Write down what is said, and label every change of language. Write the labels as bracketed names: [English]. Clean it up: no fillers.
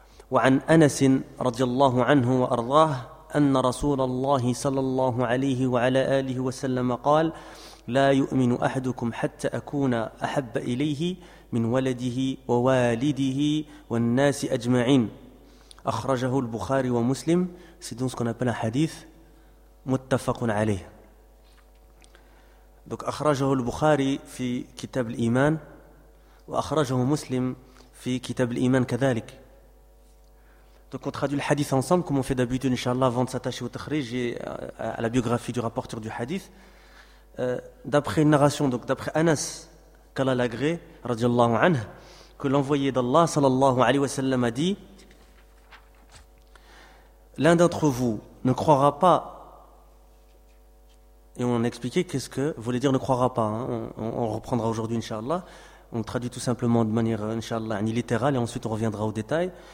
[Arabic] وعن أنس رضي الله عنه وأرضاه أن رسول الله صلى الله عليه وعلى آله وسلم قال لا يؤمن أحدكم حتى أكون أحب إليه من ولده ووالده والناس أجمعين. أخرجه البخاري ومسلم. [French] C'est donc ce qu'on appelle un hadith [Arabic] متفق عليه. [French] Donc [Arabic] أخرجه البخاري في كتاب الإيمان وأخرجه مسلم في كتاب الإيمان كذلك. [French] Donc on traduit le hadith ensemble comme on fait d'habitude, Inch'Allah, avant de s'attacher au tahrij et à la biographie du rapporteur du hadith. D'après une narration, donc d'après Anas, qu'Allah l'agré, radiallahu anh, que l'envoyé d'Allah, sallallahu alayhi wa sallam, a dit, l'un d'entre vous ne croira pas, et on a expliqué qu'est-ce que voulait dire ne croira pas, hein, on reprendra aujourd'hui, Inch'Allah, on traduit tout simplement de manière, Inch'Allah, ni littérale, et ensuite on reviendra au détail.